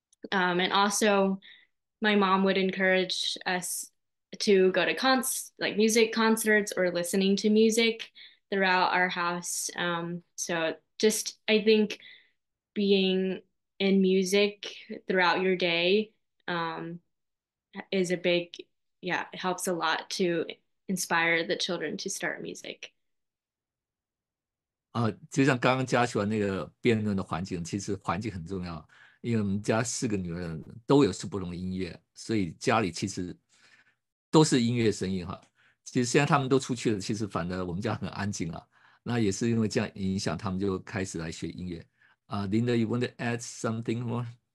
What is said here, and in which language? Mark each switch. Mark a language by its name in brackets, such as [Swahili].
[English] And also my mom would encourage us to go to like music concerts or listening to music throughout our house. So just I think being in music throughout your day is a big, yeah, it helps a lot to inspire the children to start music. [Chinese] 就像刚刚嘉许那个辩论的环境，其实环境很重要，因为我们家4个女儿都有不同的音乐，所以家里其实都是音乐声音哈。其实现在他们都出去了，其实反而我们家很安静啊。那也是因为这样影响，他们就开始来学音乐。 [English] Linda, you want to add something more?